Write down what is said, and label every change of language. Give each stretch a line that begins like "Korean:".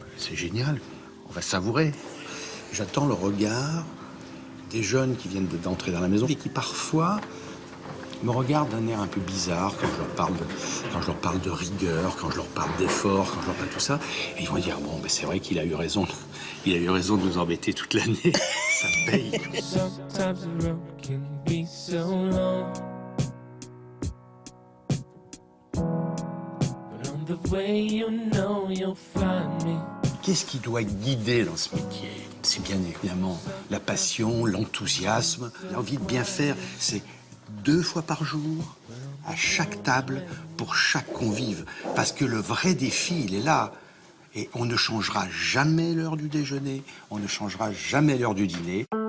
French: C'est génial, on va savourer. J'attends le regard des jeunes qui viennent d'entrer dans la maison et qui parfois me regardent d'un air un peu bizarre quand je leur parle de rigueur, quand je leur parle d'effort, quand je leur parle de tout ça. Et ils vont dire, bon, ben c'est vrai qu'il a eu raison. Il a eu raison de nous embêter toute l'année. Ça paye.
English: Sometimes the road can be so long, but on the way you know you'll find me.
French: Qu'est-ce qui doit guider dans ce métier? C'est bien évidemment la passion, l'enthousiasme, l'envie de bien faire. C'est 2 fois par jour, à chaque table, pour chaque convive. Parce que le vrai défi, il est là. Et on ne changera jamais l'heure du déjeuner, on ne changera jamais l'heure du dîner.